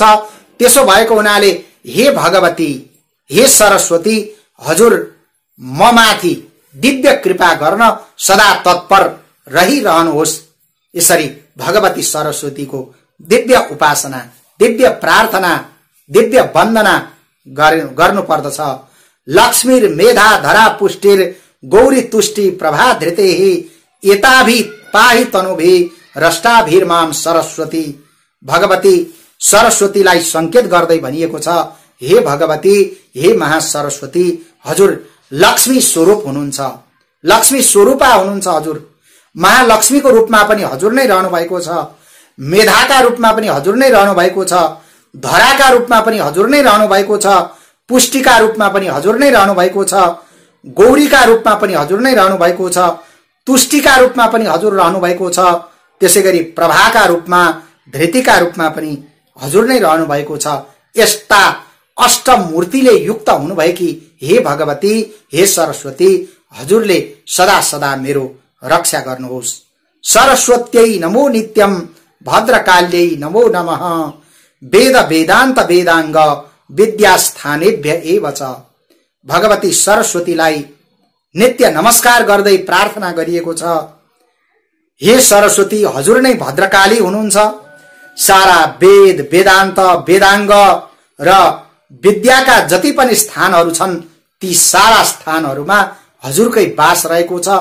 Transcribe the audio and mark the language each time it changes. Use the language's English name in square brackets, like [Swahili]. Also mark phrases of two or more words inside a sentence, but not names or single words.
[Nepali] त्यसो भएको हुनाले हे भगवती, हे सरस्वती, हजुर म माथि दिव्य कृपा गर्न सदा तत्पर रहिरहनुहोस्। यसरी भगवती सरस्वतीको दिव्य उपासना, दिव्य प्रार्थना, दिव्य वन्दना गर्नु पर्दछ। [Sanskrit] लक्ष्मीर मेधा धरा पुष्टिर गौरी तुष्टि प्रभा धृतेहि एताभि पाहि तनुभि रष्टाभिर्माम सरस्वती। [Nepali] भगवती सरस्वतीलाई संकेत गर्दै भनिएको छ, हे भगवती, हे महासरस्वती, हजुर लक्ष्मी स्वरूप हुनुहुन्छ, लक्ष्मी स्वरूपा हुनुहुन्छ। हजुर महालक्ष्मीको रूपमा पनि हजुर नै रहनु भएको छ, मेधाका रूपमा पनि हजुर नै रहनु भएको छ, धराका रूपमा पनि हजुर नै रहनु भएको छ, पुष्टिका रूपमा पनि हजुर नै रहनु भएको छ, गौरीका रूपमा पनि हजुर नै रहनु भएको छ, तुष्टिका रूपमा पनि हजुर रहनु भएको छ, त्यसैगरी प्रभाका रूपमा, धृतिका रूपमा पनि हजुर नै रहनु भएको छ। यस्ता अष्टमूर्तिले युक्त हुनुभएकी हे भगवती, हे सरस्वती, हजुरले सदा सदा मेरो रक्षा गर्नुहोस्। [Sanskrit] सरस्वत्यै नमो नित्यम भद्रकाल्यै नमो नमः वेद वेदान्त वेदांग विद्यास्थानेभ्य एव च। [Nepali] भगवती सरस्वतीलाई नित्य नमस्कार गर्दै प्रार्थना गरिएको छ, हे सरस्वती, हजुर नै भद्रकाली हुनुहुन्छ। सारा वेद, वेदान्त, वेदांग र विद्याका जति पनि स्थानहरू छन् ती सारा स्थानहरूमा हजुरकै वास रहेको छ।